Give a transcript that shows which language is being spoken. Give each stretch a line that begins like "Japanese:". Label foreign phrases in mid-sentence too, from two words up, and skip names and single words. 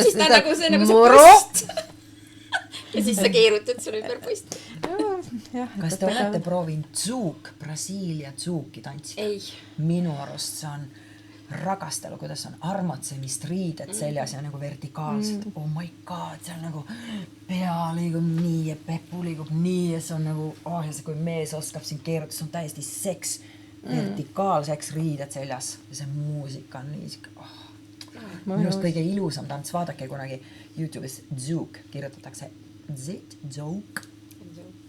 Estonian: Siis ta nagu see post. Ja siis sa keerutad sulle ümber post. Kas te olete proovinud tsuuk, Brasiilia tsuuki tantsida? Ei. Minu arust see on ragastelu, kuidas on armatsemist riided seljas ja nagu vertikaalselt.
English: Oh my god,
Estonian: see on nagu pea liigub nii ja pepu liigub nii ja see on nagu, ja see kui mees oskab siin keerutada, see on täiesti seks, vertikaalseks riided seljas ja see muusika on nii siuke, minust kõige ilusam tants, vaadake kunagi YouTube'is Zouk, kirjutatakse Z-Zouk